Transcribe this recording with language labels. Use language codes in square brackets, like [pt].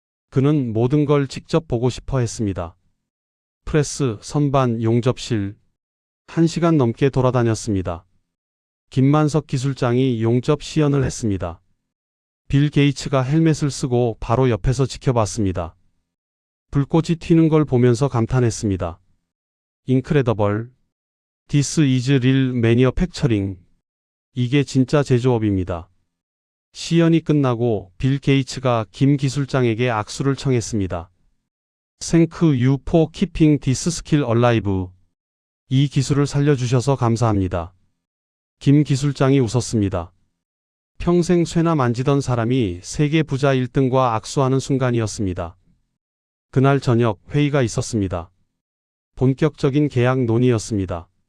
[ko] 그는 모든 걸 직접 보고 싶어 했습니다. 프레스, 선반, 용접실. 1시간 넘게 돌아다녔습니다. 김만석 기술장이 용접 시연을 했습니다. 빌 게이츠가 헬멧을 쓰고 바로 옆에서 지켜봤습니다. 불꽃이 튀는 걸 보면서 감탄했습니다. [en] Incredible. This is real manufacturing. [ko] 이게 진짜 제조업입니다. 시연이 끝나고 빌 게이츠가 김 기술장에게 악수를 청했습니다. [en] Thank you for keeping this skill alive. [ko] 이 기술을 살려주셔서 감사합니다. 김 기술장이 웃었습니다. 평생 쇠나 만지던 사람이 세계 부자 1등과 악수하는 순간이었습니다. 그날 저녁 회의가 있었습니다. 본격적인 계약 논의였습니다.